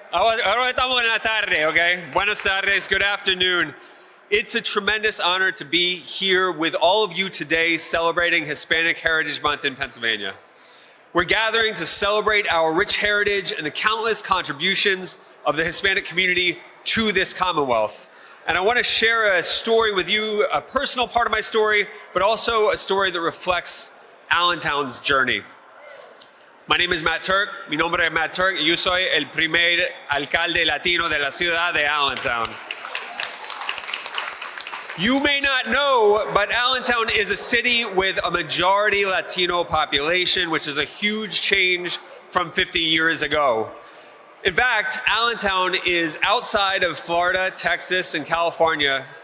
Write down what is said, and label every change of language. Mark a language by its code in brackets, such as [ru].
[es] Ahora estamos en la tarde, okay? Buenas tardes. [en] Good afternoon. It's a tremendous honor to be here with all of you today celebrating Hispanic Heritage Month in Pennsylvania. We're gathering to celebrate our rich heritage and the countless contributions of the Hispanic community to this Commonwealth. And I want to share a story with you, a personal part of my story, but also a story that reflects Allentown's journey. My name is Matt Turk. [es] Mi nombre es Matt Turk. Y yo soy el primer alcalde latino de la ciudad de Allentown. [en] You may not know, but Allentown is a city with a majority Latino population, which is a huge change from 50 years ago. In fact, Allentown is outside of Florida, Texas, and California.